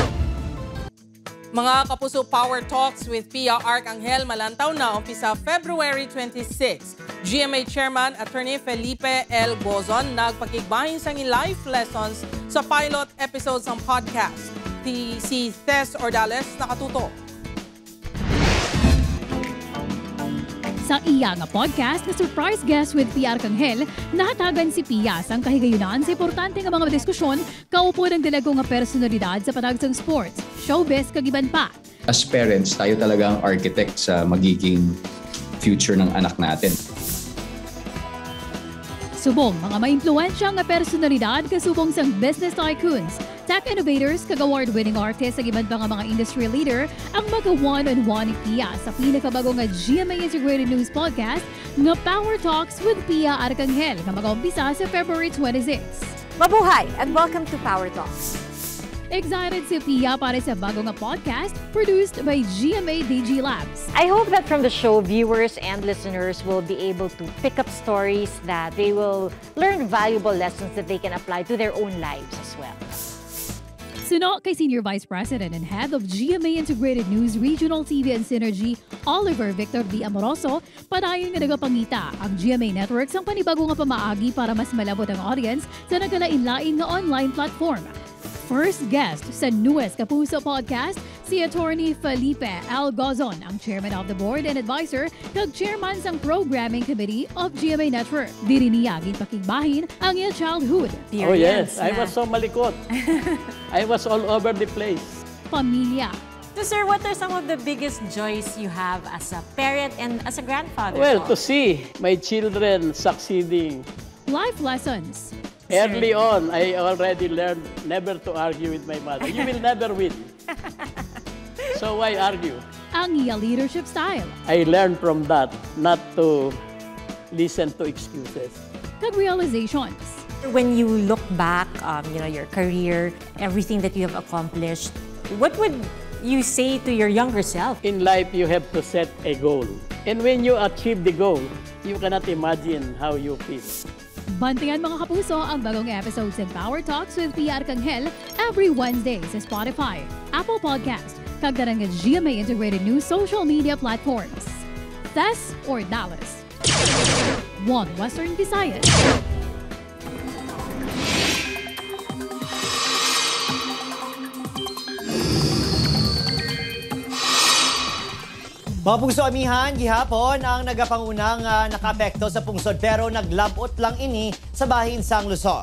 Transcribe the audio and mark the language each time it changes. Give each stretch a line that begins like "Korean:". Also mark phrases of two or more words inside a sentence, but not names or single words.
Hiligaynon: Mga kapuso, Power Talks with Pia Arcangel malantaw na umpisa February 26. GMA Chairman Attorney Felipe L. Gozon nagpakigbahin sang
English: life lessons
Hiligaynon: sa
English: pilot episodes
Hiligaynon: ng podcast. Si Tess Ordales nakatuto. Sa iya nga podcast na
English: surprise guest
Hiligaynon: with Pia Arcangel, nahatagan si Pia sang kahigayunan sa importante nga mga diskusyon kaupo ng dalago nga personalidad sa panagsang sports, showbiz kag iban pa.
Filipino: As parents, tayo talaga ang architect sa magiging future ng anak natin.
Hiligaynon: Subong mga maimpluwensya nga personalidad kasubong sang
English: business tycoons, tech innovators
Hiligaynon: kag
English: award-winning artists
Hiligaynon: ag iban pa nga mga
English: industry leader
Hiligaynon: ang mag-one-on-one ni Pia sa pinakabago nga GMA Integrated News Podcast nga Power Talks with Pia Arcangel nga mag-umpisa sa February 26.
English: Mabuhay and welcome to Power Talks.
Hiligaynon: Excited si Pia para sa bago nga podcast
English: produced by
Hiligaynon: GMA DG Labs.
English: I hope that from the show, viewers and listeners will be able to pick up stories that they will learn valuable lessons that they can apply to their own lives as well.
Hiligaynon: Suno kay
English: Senior Vice President and Head of GMA Integrated News Regional TV and Synergy,
Hiligaynon: Oliver Victor D. Amoroso, padayon nga nagapangita ang GMA Networks ang panibago nga pamaagi para mas malabot ang audience sa nagkalain-lain nga
English: online platform. First guest sa newest Kapuso podcast, si Attorney Felipe L. Gozon, ang Chairman of the Board and Advisor kag Chairman sang Programming Committee of GMA Network.
Hiligaynon: Diri niya ginpakigbahin ang iyang childhood.
English: Oh yes, I was so malikot. I was all over the place.
Hiligaynon: Pamilya.
English: So sir, what are some of the biggest joys you have as a parent and as a grandfather? Well, to see my children succeeding. Life lessons. Early on, I already learned never to argue with my mother. You will never win. So why argue?
Hiligaynon: Ang iya leadership style.
English: I learned from that not to listen to excuses.
Hiligaynon: Kag realizations.
English: When you look back, your career, everything that you have accomplished, what would you say to your younger self? In life, you have to set a goal. And when you achieve the goal, you cannot imagine how you feel.
Hiligaynon: Bantayan mga kapuso ang bagong episodes in Power Talks with Pia Arcangel
English: every Wednesday
Hiligaynon: sa Spotify, Apple Podcast, kagdarang GMA Integrated News
English: social media platforms. Tess or Dallas? One Western Visayas.
Hiligaynon: Mga pungso amihan, gihapon ang nagapangunang nakaapekto sa pungsod pero naglabot lang ini sa bahin sang Luzon.